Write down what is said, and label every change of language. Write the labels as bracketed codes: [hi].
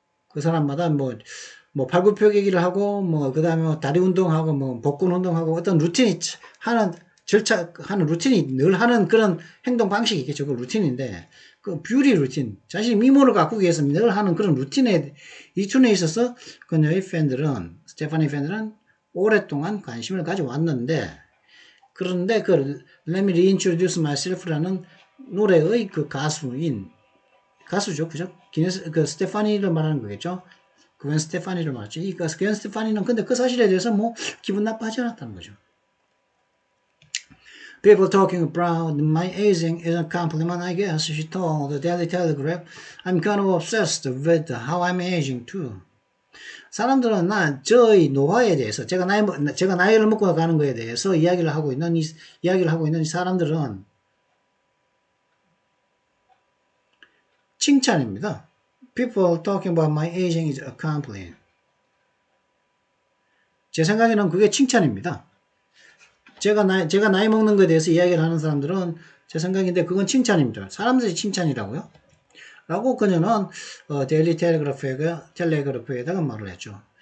[ko] 그 사람마다 팔굽혀펴기를 하고, 그 다음에 다리 운동하고, 복근 운동하고, 어떤 루틴이 하는 루틴이 늘 하는 그런 행동 방식이 있겠죠. 그 루틴인데, 그 뷰티 루틴, 자신의 미모를 가꾸기 위해서 늘 하는 그런 루틴에 있어서 그녀의 스테파니 팬들은 오랫동안 관심을 가져왔는데, 그런데 [en] Let me reintroduce myself [ko] 라는 노래의 그 가수죠. 그죠? 스테파니를 말하는 거겠죠? 그건 스테파니를 말하죠. 그건 스테파니는 근데 그 사실에 대해서 기분 나빠하지 않았다는 거죠. [en] People talking about my aging is a compliment, I guess. She told the Daily Telegraph, I'm kind of obsessed with how I'm aging too. [ko] 사람들은 저의 노화에 대해서, 제가 나이를 먹고 가는 거에 대해서 이야기를 하고 있는 이 사람들은 칭찬입니다. [en] People talking about my aging is a compliment. [ko] 제 생각에는 그게 칭찬입니다. 제가 나이 먹는 것에 대해서 이야기를 하는 사람들은 제 생각인데 그건 칭찬입니다. 사람들이 칭찬이라고요? 라고 그녀는 데일리 텔레그래프에다가 말을 했죠.